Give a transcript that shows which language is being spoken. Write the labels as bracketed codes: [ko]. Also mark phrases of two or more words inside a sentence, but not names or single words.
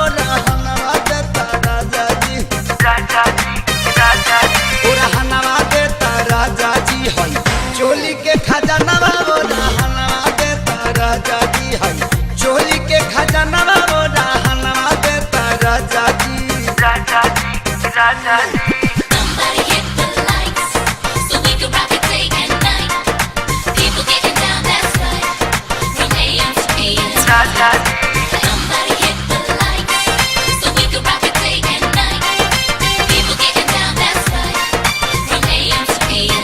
[bho] चोली के खजाना मोरा हनवा देता राजा जी है चोली के खजाना मोरा हनवा देता राजा जी राजा जी राजा जी [en] Somebody hit the lights so we can rock it day and night. People getting down, that's right, from AM to PM. [bho] राजा जी [en] Somebody hit the lights so we can rock it day and night. People getting down, that's right, from AM to PM.